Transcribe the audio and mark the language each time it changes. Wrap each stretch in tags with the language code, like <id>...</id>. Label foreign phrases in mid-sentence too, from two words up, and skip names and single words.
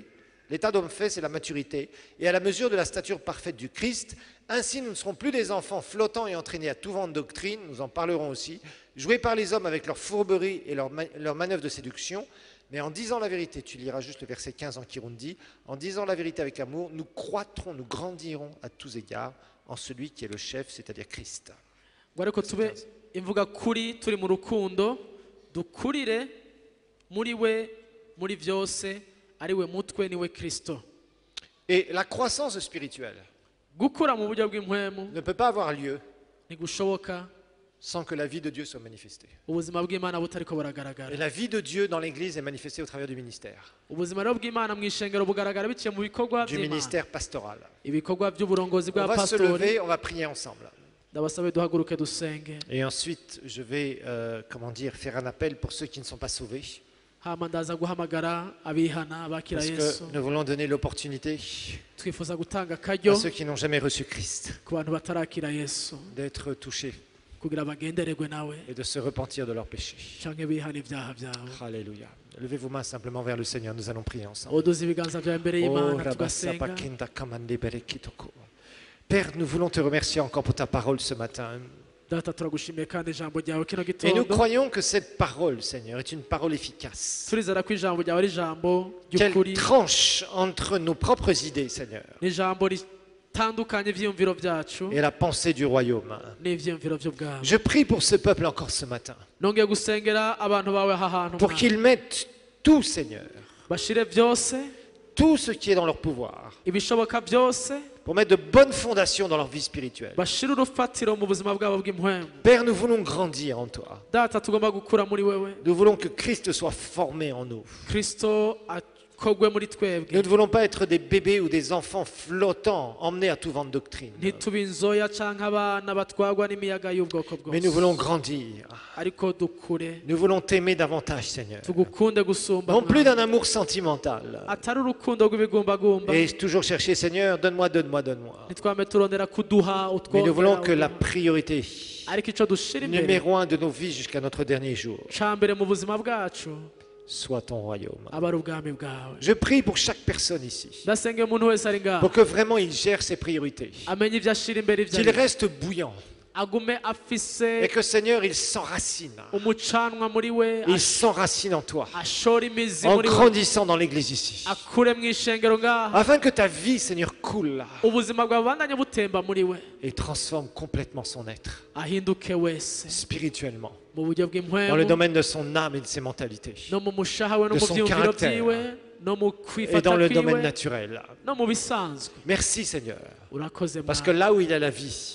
<fr>L'état d'homme fait, c'est la maturité. Et à la mesure de la stature parfaite du Christ, ainsi nous ne serons plus des enfants flottants et entraînés à tout vent de doctrine, nous en parlerons aussi, joués par les hommes avec leurs fourberies et leurs manœuvres de séduction, Mais en disant la vérité, tu liras juste le verset 15 en Kirundi, en disant la vérité avec amour, nous croîtrons, nous grandirons à tous égards en celui qui est le chef, c'est-à-dire Christ.</fr> <rn>Ariko tube imvuga kuri turi mu rukundo dukurire muri we muri byose ari we mutwe ni we Kristo.</rn> <fr>Et la croissance spirituelle</fr> <rn>gukura mu buryo bw'impwemu</rn> <fr>ne peut pas avoir lieu</fr> <rn>ntigushoboka</rn> <fr>sans que la vie de Dieu soit manifestée.</fr> <rn>ubuzima bw'Imana butariko buragaragara.</rn> <fr>Et la vie de Dieu dans l'Église est manifestée au travers du ministère.</fr> <rn>ubuzima rero bw'Imana mu ishengero bugaragara biciye mu bikorwa</rn> <fr>du ministère pastoral.</fr> <rn>ibikorwa by'uburongozi bwa pastori.</rn> <fr>On va se lever, on va prier ensemble.</fr> <rn>ndabasabe duhaguruke dusenge.</rn> <fr>Et ensuite, je vais faire un appel pour ceux qui ne sont pas sauvés.</fr> <rn>hama ndaza guhamagara abihana abakira Yesu.</rn> <fr>Parce que nous voulons donner l'opportunité</fr> <rn>twifuza gutanga akaryo</rn> <fr>à ceux qui n'ont jamais reçu Christ</fr> <rn>ku bantu batarakira Yesu</rn> <fr>d'être touchés</fr> <rn>kugira bagendererwe nawe</rn> <fr>et de se repentir de leurs péchés.</fr> <rn>canke bihana ibyaha byabo.</rn> <fr>Alléluia. Levez vos mains simplement vers le Seigneur, nous allons prier ensemble.</fr> <rn>oduza ibiganza byawe imbere y'Imana tugasenga.</rn> <fr>Père, nous voulons te remercier encore pour ta parole ce matin.</fr> <rn>Data turagushimiye kandi ijambo ryawe kino</rn> <fr>Et nous</fr> <rn>gitondo.</rn> <fr>croyons que cette parole, Seigneur, est une parole efficace.</fr> <rn>turizera ko ijambo ryawe ari ijambo</rn> <fr>Qu'elle</fr> <rn>ry'ukuri</rn> <fr>tranche entre nos propres idées, Seigneur,</fr> <rn>n'ijambo ritandukanye ivyiyumviro byacu</rn> <fr>et la pensée du royaume.</fr> <rn>n'ivyiyumviro by'ubwami.</rn> <fr>Je prie pour ce peuple encore ce matin,</fr> <rn>nongeye gusengera abantu bawe aha hantu</rn> <fr>pour qu'ils mettent tout, Seigneur,</fr> <rn>bashire byose</rn> <fr>tout ce qui est dans leur pouvoir,</fr> <rn>ibishoboka byose</rn> <fr>pour mettre de bonnes fondations dans leur vie spirituelle.</fr> <rn>bashire urufatiro mu buzima bwabo bw'impwemu.</rn> <fr>Père, nous voulons grandir en toi.</fr> <rn>Data tugomba gukura muri wewe.</rn> <fr>Nous voulons que Christ soit formé en nous.</fr> <rn>Kristo akogwe muri twebwe.</rn> <fr>Nous ne voulons pas être des bébés ou des enfants flottants, emmenés à tout vent de doctrine.</fr> <rn>ntitube inzoya canke abana batwagwa n'imiyaga y'ubwoko</rn> <fr>Mais nous</fr> <rn>bwose.</rn> <fr>voulons grandir.</fr> <rn>ariko dukure</rn> <fr>Nous voulons t'aimer davantage, Seigneur.</fr> <rn>tugukunde gusumba</rn> <fr>Non plus</fr> <rn>Mwana.</rn> <fr>d'un amour sentimental.</fr> <rn>atari urukundo rw'ibigumbagumba</rn> <fr>Et toujours chercher, Seigneur, donne-moi, donne-moi, donne-moi.</fr> <rn>ntitwame turondera kuduha</rn> <fr>Mais nous voulons que la</fr> <rn>utwongera</rn> <fr>priorité,</fr> <rn>ariko ico dushira imbere</rn> <fr>numéro 1 de nos vies jusqu'à notre dernier jour,</fr> <rn>ca mbere mu buzima bwacu</rn> <fr>soit ton royaume.</fr> <rn>aba ari ubwami bwawe.</rn> <fr>Je prie pour chaque personne ici,</fr> <rn>ndasenge umuntu wese ari ngaha</rn> <fr>pour que vraiment il gère ses priorités,</fr> <rn>amenye ivyo ashira imbere ivyo</rn> <fr>qu'il</fr> <rn>ari.</rn> <fr>reste bouillant,</fr> <rn>agume afise</rn> <fr>et que Seigneur, il s'enracine.</fr> <rn>umucanwa muri we</rn> <fr>Il s'enracine en toi,</fr> <rn>ashora imizi</rn> <fr>en</fr> <rn>muri we</rn> <fr>grandissant dans l'église ici,</fr> <rn>akure mu ishengero ngaha</rn> <fr>afin que ta vie, Seigneur, coule</fr> <rn>ubuzima bwawe bubandanye butemba muri we</rn> <fr>et transforme complètement son être,</fr> <rn>ahinduke wese</rn> <fr>spirituellement,</fr> <rn>mu buryo</rn> <fr>dans le</fr> <rn>bw'impwemu</rn> <fr>domaine de son âme et de ses mentalités,</fr> <rn>no mu mushaha we no</rn> <fr>de</fr> <rn>mu</rn> <fr>son</fr> <rn>vyiyumviro</rn> <fr>caractère,</fr> <rn>vyiwe no mu</rn> <fr>et</fr> <rn>kwifata</rn> <fr>dans le domaine</fr> <rn>kwiwe</rn> <fr>naturel.</fr> <rn>no mu bisanzwe.</rn> <fr>Merci, Seigneur,</fr> <rn>urakoze</rn> <fr>parce que</fr> <rn>Mana.</rn> <fr>là où il y a la vie,</fr>